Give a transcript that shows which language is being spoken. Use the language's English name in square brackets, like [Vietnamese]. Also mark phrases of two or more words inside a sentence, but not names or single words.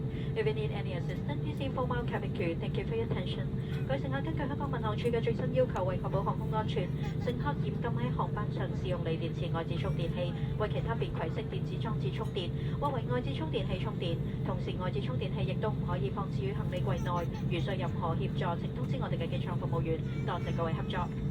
[English] If you need any assistance, please inform our cabin crew. Thank you for your attention. [Cantonese] 各位乘客，根據香港民航處嘅最新要求，為確保航空安全，乘客嚴禁喺航班上使用鋰電池外置充電器為其他便攜式電子裝置充電，或為外置充電器充電。同時，外置充電器亦都唔可以放置於行李櫃內。如需任何協助，請通知我哋嘅機艙服務員。多謝各位合作。